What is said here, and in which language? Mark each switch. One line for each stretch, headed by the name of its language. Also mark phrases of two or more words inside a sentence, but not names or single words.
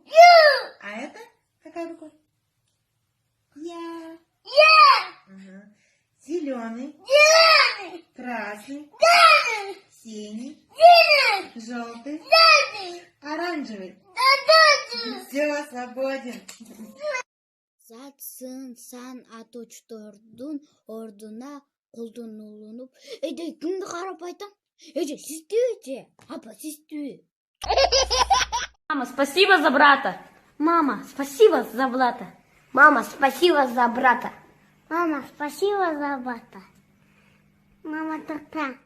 Russian: А это какая буква? Я. Ага. Зеленый. Красный. Синий. Желтый. Оранжевый. Все, свободен.
Kyrgyz: Зат сан аточтордун ордуна колдонулуп. Кимди карап айтам? Сиздүү. Апа, сиздүү.
Russian: Мама, спасибо за брата. Мама, спасибо за брата. Мама, спасибо за брата. Мама, спасибо за брата. Мама, та-та.